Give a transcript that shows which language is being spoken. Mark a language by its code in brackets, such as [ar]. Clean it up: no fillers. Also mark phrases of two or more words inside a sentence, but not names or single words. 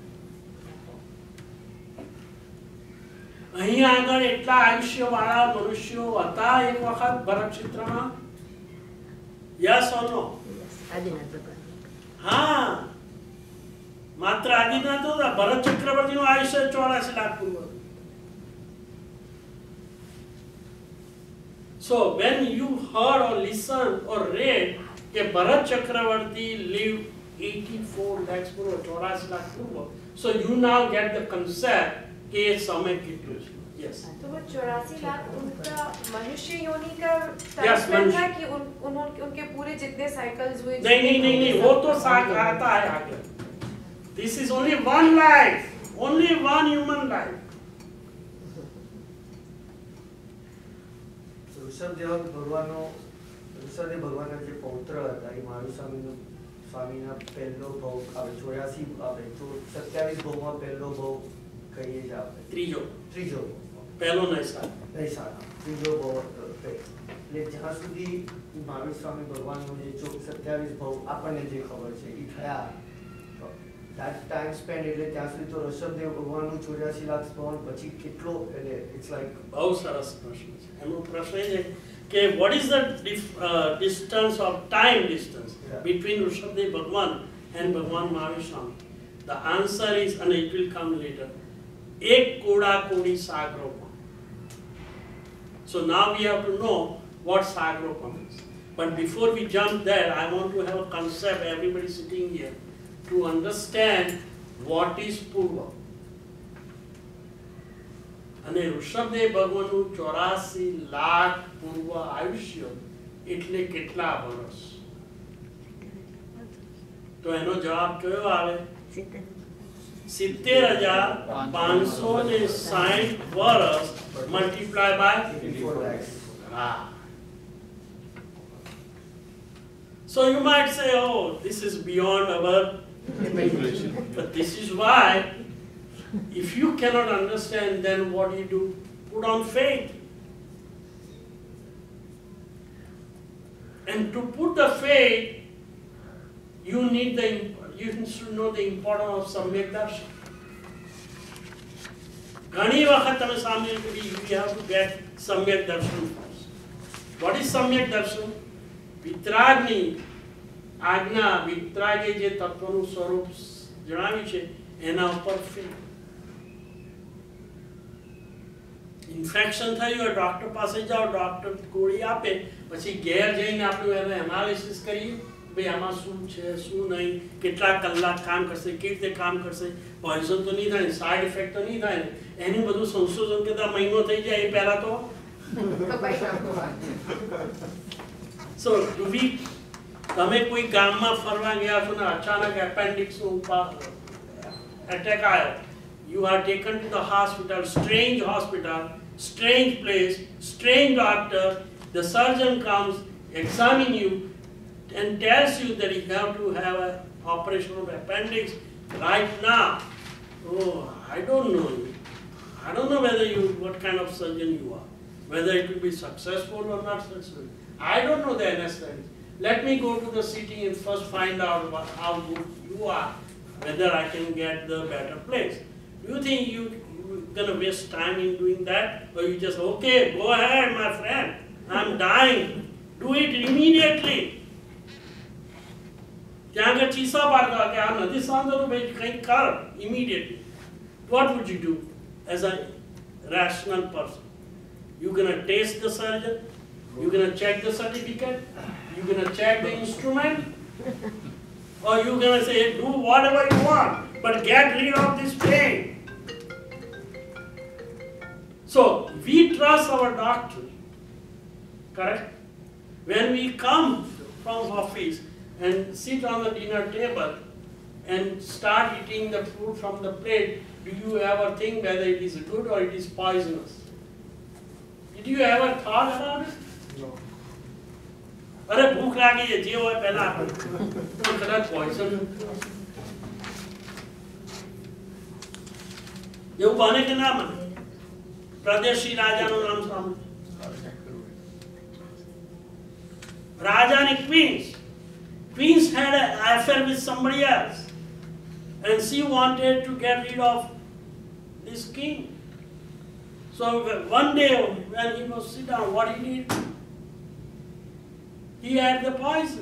[gu] અહીં આગળ એટલા આયુષ્ય વાળા મનુષ્યો હતા એક વખત ભરત ક્ષેત્રમાં? [en] yes or no? [gu] હા, માત્ર આદિનાથ નહોતા. ભરત ચક્રવર્તીનું આયુષ્ય 84 લાખ પૂર્વ. [en] So when you heard or listened or read કે ભરત ચક્રવર્તી lived 84 lakhs [gu] પૂર્વ, 84 લાખ પૂર્વ, [en] so you now get the concept [hi] के समय कितने हैं? [en] Yes. [hi] तो वो 84 लाख उनका मनुष्य योनि का [en] Yes, [hi] टाइम था कि उनके पूरे जितने साइकिल्स हुए? नहीं, वो तो साथ आता है आगे. [en] This is only one life, only one human life. [gu] ઋષભદેવ ભગવાનના જે પૌત્ર હતા એ મહાવીર સ્વામીના પહેલો ભાવ આપણે 84 આપણે 27 ભાવમાં પહેલો ભાવ કહીએ છીએ આપણે. ત્રીજો પહેલો નહીં સાથ ત્રીજો ભાવ એટલે જ્યાં સુધી મહાવીર સ્વામી ભગવાનનો જે 27 ભાવ આપણને જે ખબર છે એ થયા [en] that time spent [gu] એટલે ત્યાં સુધી તો ઋષભદેવ ભગવાનનું 84 લાખ ભાવ પછી કેટલો એટલે [en] it's like [gu] બહુ સરસ પ્રશ્ન છે. એનો પ્રશ્ન એ છે કે [en] what is the distance of time distance between ઋષભદેવ ભગવાન and ભગવાન મહાવીર સ્વામી? The answer is, and it will come later, [gu] એક કોડા કોડી સાગરોપણ. [en] So now we have to know what sagropan is. But before we jump there, I want to have a concept, everybody sitting here, to understand what is Purva. [gu] અને ઋષભદેવ ભગવાનનું 84 લાખ પૂર્વ આયુષ્ય એટલે કેટલા વર્ષ? તો એનો જવાબ કયો આવે? 70,560 વર્ષ [en] multiply by 84 lakhs. So you might say, oh, this is beyond our imagination. But this is why, if you cannot understand, then what do you do? Put on faith. And to put the faith, you should know the importance of Samyak Darshan. [gu] ઘણી વખત તમે સાંભળ્યું કે [en] you have to get Samyak Darshan first. What is Samyak Darshan? [gu] વિતરાગની આજ્ઞા, વિતરાગે જે તત્વનું સ્વરૂપ જણાવ્યું છે એના ઉપર faith. ઇન્ફેક્શન થયું હોય, ડોક્ટર પાસે જાઓ, ડોક્ટર ગોળી આપે, પછી ઘેર જઈને આપણે એનું એનાલિસિસ કરીએ, ભાઈ આમાં શું છે, શું નહીં, કેટલા કલાક કામ કરશે, કેવી રીતે કામ કરશે, પોઈઝન તો નહીં થાય, [en] side effect [gu] તો નહીં થાય ને, એનું બધું સંશોધન કરતા મહિનો થઈ જાય એ પહેલા તો So, તમે કોઈ ગામમાં ફરવા ગયા છો ને અચાનક એપેન્ડિક્સનો એટેક આવ્યો, [en] you are taken to the hospital, strange place, strange doctor, the surgeon comes, examine you and tells you that you have to have an operation of appendix right now. Oh, I don't know you. I don't know what kind of surgeon you are, whether it will be successful or not successful. I don't know the anesthetic. Let me go to the city and first find out how good you are, whether I can get the better place. Do you think you're going to waste time in doing that? Or you just, okay, go ahead, my friend, I'm dying. Do it immediately. [gu] ત્યાં આગળ ચીસા પાડતા કે આ નથી સાંભળવું ભાઈ કંઈક કર immediately. [en] What would you do as a rational person? You're going to taste the surgeon? You're going to check the certificate? You're going to check the instrument? Or you're going to say, do whatever you want, but get rid of this pain? So, we trust our doctor, correct? When we come from office and sit on the dinner table and start eating the food from the plate, do you ever think whether it is good or it is poisonous? Did you ever thought about it? No. [gu] અરે ભૂખ લાગી છે, જે હોય પહેલા કદાચ પોઈઝન એવું બને કે ના બને? પ્રદેશી રાજાનું નામ સાંભળ્યું? [en] રાજાની Queens had an affair with somebody else, and she wanted to get rid of this king. So one day when he was sit down, what he did? He had the poison.